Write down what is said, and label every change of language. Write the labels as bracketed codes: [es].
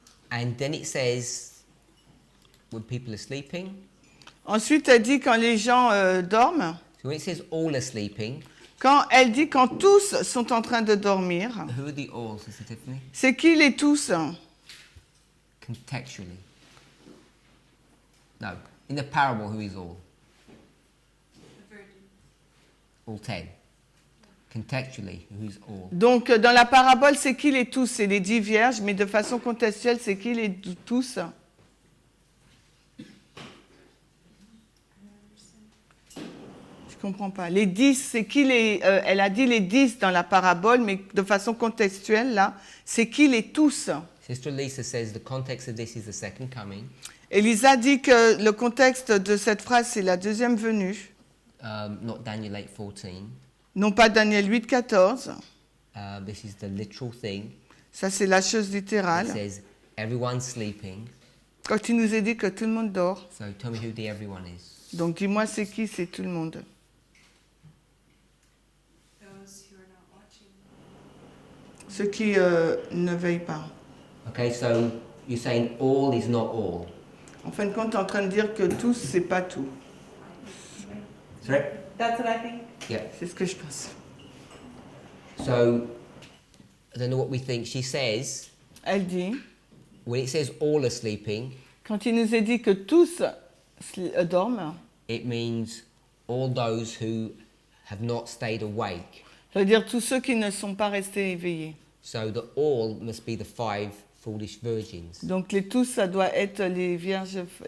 [en] And then it says when people are sleeping. [fr] Ensuite, elle dit quand les gens dorment. [en] So when it says all are sleeping, [fr] Quand elle dit quand tous sont en train de dormir, [en] who are the all, Sister Tiffany? [fr] c'est qui les tous? [en] Contextually. No. In the parable, who is all? The virgin. All 10. Contextually, who is all? [fr] Donc, dans la parabole, c'est qui les tous? C'est les 10 vierges, mais de façon contextuelle, c'est qui les tous? Je comprends pas. Les 10, c'est qui les... elle a dit les 10 dans la parabole, mais de façon contextuelle, là, c'est qui les tous? [en] Sister Lisa says the context of this is the second coming. [fr] Elisa dit que le contexte de cette phrase, c'est la deuxième venue, [en] Not Daniel 8:14. [fr] non pas Daniel 8, 14. [en] This is the literal thing. [fr] Ça, c'est la chose [en] It [fr] littérale. [en] says everyone's sleeping. [fr] Quand il nous est dit que tout le monde dort, [en] So tell me who the everyone is. [fr] donc dis-moi c'est qui? C'est tout le monde. [en] Those who are not watching. [fr] Ceux qui ne veillent pas. [en] Okay, so you're saying all is not all. [fr] En fin de compte, tu es en train de dire que tous, c'est pas tout. [en] Sorry? That's what I think. Yeah. [fr] C'est ce que je pense. [en] So I don't know what we think. She says [fr] Elle dit, [en] when it says all are sleeping, [fr] quand il nous est dit que tous dorment, [en] it means all those who have not stayed awake. [fr] ça veut dire tous ceux qui ne sont pas restés éveillés. [en] So the all must be the 5 foolish virgins. [fr] Donc les tous, ça doit être les vierges